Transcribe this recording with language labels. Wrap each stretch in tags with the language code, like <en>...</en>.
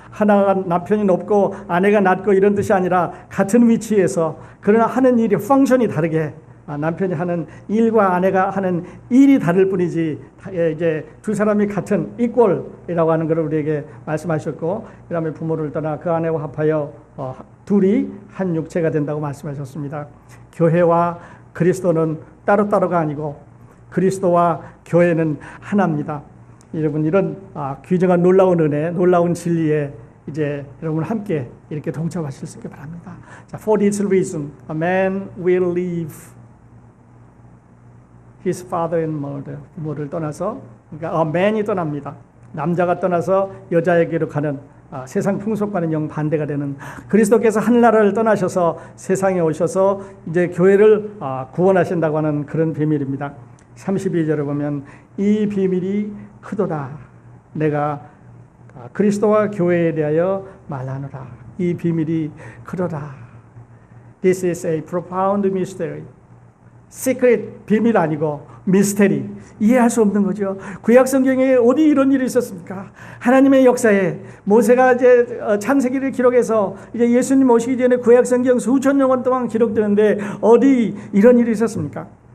<ko>하나가 남편이 높고 아내가 낮고 이런 뜻이 아니라 같은 위치에서, 그러나 하는 일이 펑션이 다르게, 남편이 하는 일과 아내가 하는 일이 다를 뿐이지 이제 두 사람이 같은 이퀄이라고 하는 것을 우리에게 말씀하셨고, 그 다음에 부모를 떠나 그 아내와 합하여 둘이 한 육체가 된다고 말씀하셨습니다. 교회와 그리스도는 따로따로가 아니고 그리스도와 교회는 하나입니다. 여러분, 이런 귀중한 놀라운 은혜, 놀라운 진리에 이제 여러분 함께 이렇게 동참하실 수 있게 바랍니다.</ko> <en>자, For this reason, a man will leave his father and mother.</en> <ko>부모를 떠나서, 그러니까 man이 떠납니다. 남자가 떠나서 여자에게로 가는 세상 풍속과는 정반대가 되는, 그리스도께서 하늘나라를 떠나셔서 세상에 오셔서 이제 교회를 구원하신다고 하는 그런 비밀입니다. 32절에 보면 이 비밀이 크도다. 내가 그리스도와 교회에 대하여 말하노라. 이 비밀이 크도다.</ko> <en>This is a profound mystery.</en> <ko>시크릿, 비밀 아니고 미스테리, 이해할 수 없는 거죠. 구약 성경에 어디 이런 일이 있었습니까? 하나님의 역사에 모세가 이제 창세기를 기록해서 이제 예수님 오시기 전에 구약 성경 수천 년 동안 기록되는데 어디 이런 일이 있었습니까?</ko>